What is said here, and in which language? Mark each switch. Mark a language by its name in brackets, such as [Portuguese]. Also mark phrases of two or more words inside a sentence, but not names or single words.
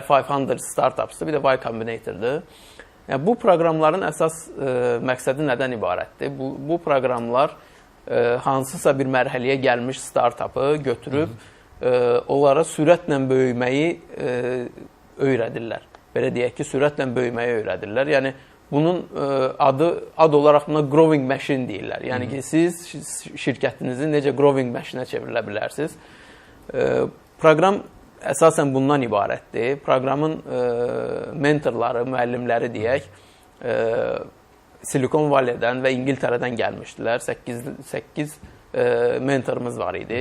[Azerbaijani] 500 startupsdır, bir də Y Combinator'dır. Yəni, bu proqramların əsas məqsədi nədən ibarətdir? Bu proqramlar hansısa bir mərhələyə gəlmiş startupı götürüb onlara sürətlə böyüməyi öyrədirlər. Belə deyək ki, sürətlə böyüməyi öyrədirlər. Yəni, bunun ad olaraq buna [English] growing machine [Azerbaijani] deyirlər. Yəni ki, siz şirkətinizi necə [English] growing machine- [Azerbaijani] ə çevrilə bilərsiniz. Proqram əsasən bundan ibarətdir. Proqramın mentorları, müəllimləri deyək, Silikon Valleydən və İngiltərədən gəlmişdilər. 8 mentorumuz var idi.